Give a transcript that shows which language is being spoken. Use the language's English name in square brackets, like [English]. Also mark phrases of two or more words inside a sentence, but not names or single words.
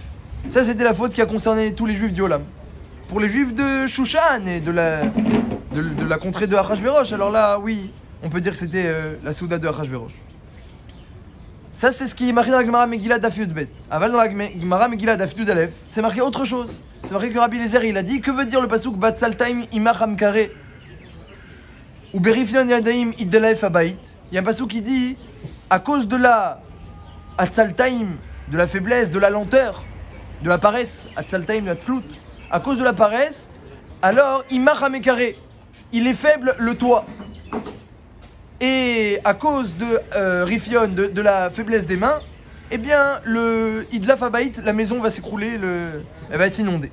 [French] Ça, c'était la faute qui a concerné tous les juifs du Olam. Pour les juifs de Shushan et de la contrée de Achashverosh, alors là, oui, on peut dire que c'était la Souda de Achashverosh. Ça, c'est ce qui est marqué dans la Gemara Megillah Daf Yud Bet. Aval dans la Gemara Megillah Daf Yud Aleph, c'est marqué autre chose. C'est marqué que Rabbi Eliezer, il a dit, que veut dire le pasuk [Hebrew] בעצלתים ימך המקרה ו בריפיון ידיים ידלף הבית. [French] Il y a un pasuk qui dit, à cause de la Atzaltaim, de la faiblesse, de la lenteur, de la paresse, Atzaltaim, la tzlut, à cause de la paresse, alors [Hebrew] ימך המקרה, [French] il est faible le toit. Et à cause de Rifion, de la faiblesse des mains, eh bien, le [Hebrew] ידלף הבית, [French] la maison va s'écrouler, elle va être inondée.